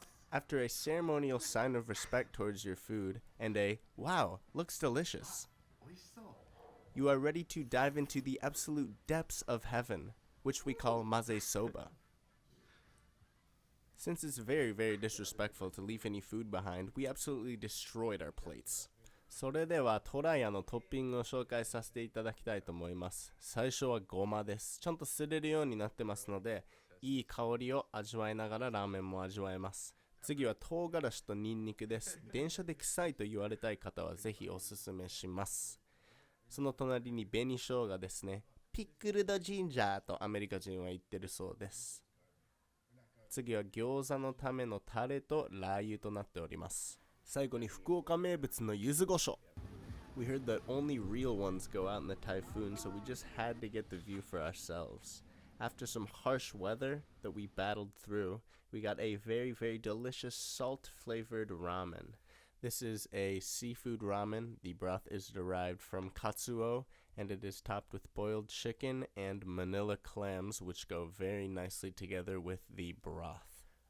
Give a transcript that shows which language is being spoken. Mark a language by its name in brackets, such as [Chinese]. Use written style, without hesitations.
[English] After a ceremonial sign of respect towards your food and a "wow, looks delicious," you are ready to dive into the absolute depths of heaven, which we call maze soba. Since it's very, very disrespectful to leave any food behind, we absolutely destroyed our plates. [Japanese] それではトライのトッピングを紹介させていただきたいと思います。最初はごまです。ちゃんとすれるようになってますので、いい香りを味わいながらラーメンも味わえます。次は唐辛子とニンニクです。電車で臭いと言われたい方はぜひおすすめします。その隣に紅生姜ですね。ピックルドジンジャーとアメリカ人は言ってるそうです。次は餃子のためのタレとラー油となっております。最後に福岡名物の柚子胡椒。 [English] We heard that only real ones go out in the typhoon, so we just had to get the view for ourselves. After some harsh weather that we battled through, we got a very, very delicious salt-flavored ramen. This is a seafood ramen. The broth is derived from katsuo, and it is topped with boiled chicken and manila clams, which go very nicely together with the broth.